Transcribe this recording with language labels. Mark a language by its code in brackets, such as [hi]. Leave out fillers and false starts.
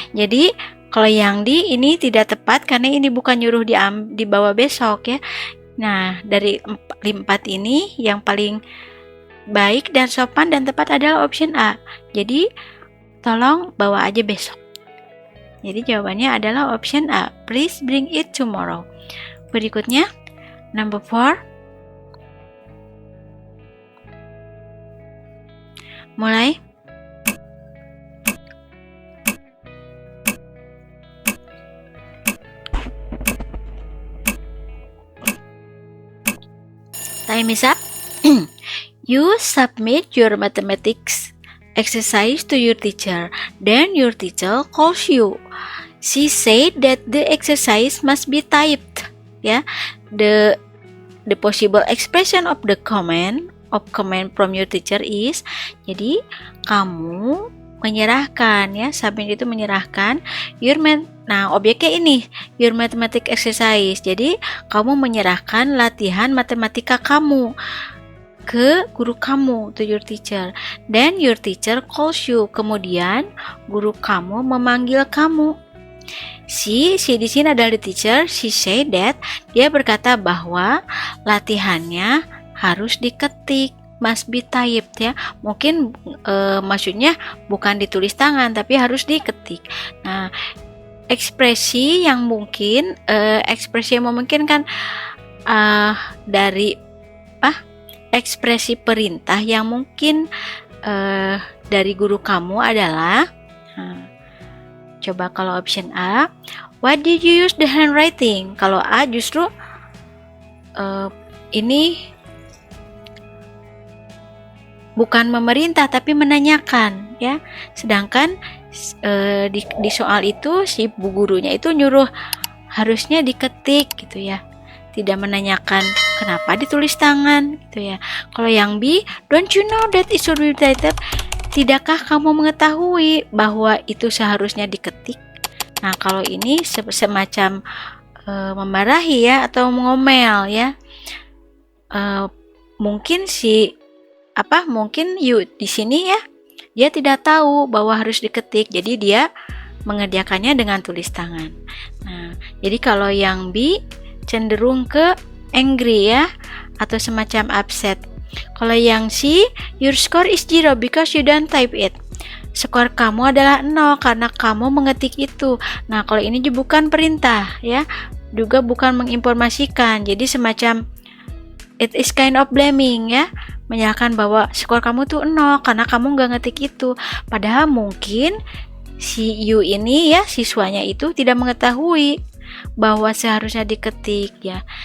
[id] Jadi kalau yang D ini tidak tepat karena ini bukan nyuruh dibawa besok ya. Nah, dari 4 ini yang paling baik dan sopan dan tepat adalah option A. Jadi tolong bawa aja besok. Jadi jawabannya adalah option A. [en] Please bring it tomorrow. [id] Berikutnya, [en] number 4. [id] Mulai. [en] Time is up. You submit your mathematics exercise to your teacher. Then your teacher calls you. She said that the exercise must be typed. Ya, the possible expression of the command from your teacher is. [id] Jadi kamu menyerahkan ya, submit itu menyerahkan nah objeknya ini [en] your mathematics exercise. [id] Jadi kamu menyerahkan latihan matematika kamu ke guru kamu, [en] to your teacher. Then your teacher calls you. [id] Kemudian guru kamu memanggil kamu. Si di sini adalah [en] the teacher. She said that, [id] dia berkata bahwa latihannya harus diketik, [en] must be typed [id] ya. Mungkin maksudnya bukan ditulis tangan tapi harus diketik. Nah, ekspresi yang memungkinkan dari ekspresi perintah yang mungkin dari guru kamu adalah Coba kalau [en] option A, what did you use the handwriting? [id] Kalau A justru ini bukan memerintah tapi menanyakan ya. Sedangkan di soal itu si bu gurunya itu nyuruh harusnya diketik gitu ya. Tidak menanyakan kenapa ditulis tangan gitu ya. [en] Kalau yang B, don't you know that it should be typed? [id] Tidakkah kamu mengetahui bahwa itu seharusnya diketik? Nah, kalau ini semacam memarahi ya atau mengomel ya. Mungkin mungkin you di sini ya, dia tidak tahu bahwa harus diketik, jadi dia mengerjakannya dengan tulis tangan. Nah, jadi kalau yang B cenderung ke angry ya, atau semacam upset. Kalau yang C, [en] your score is 0 because you don't type it. [id] Skor kamu adalah 0 karena kamu mengetik itu. Nah, kalau ini juga bukan perintah ya, juga bukan menginformasikan. Jadi semacam [en] it is kind of blaming [id] ya, menyalahkan bahwa skor kamu tuh 0 karena kamu nggak ngetik itu. Padahal mungkin si you ini ya, siswanya itu tidak mengetahui bahwa seharusnya diketik ya.